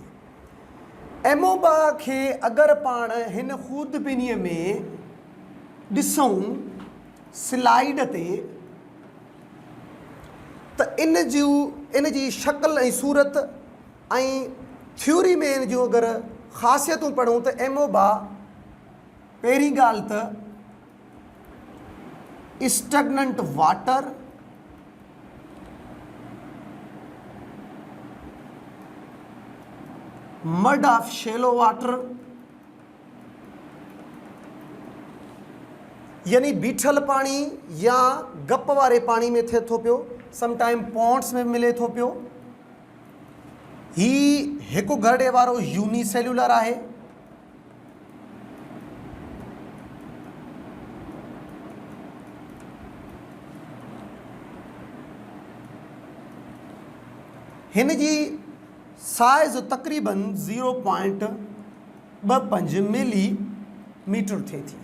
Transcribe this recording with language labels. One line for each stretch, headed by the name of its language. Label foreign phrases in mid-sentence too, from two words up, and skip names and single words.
Sindhi: एमोबा खे अगरि पाण हिन खूर्दबिनीअ में ॾिसूं स्लाइड ते त इन जी शक्ल ऐं सूरत ऐं थ्योरी में इन जूं अगरि ख़ासियतूं पढ़ूं त एमोबा पहिरीं ॻाल्हि त
English: Stagnant water, mud of shallow water,
Sindhi: यानी बीठल पानी या गप वारे पानी में थिए थो पियो,
English: sometime ponds
Sindhi: में मिले थो पियो। ही हिकु घरड़े वारो यूनिसेल्यूलर आहे। हिन जी साइज़ तक़रीबन 0.25 मिलीमीटर थिए थी।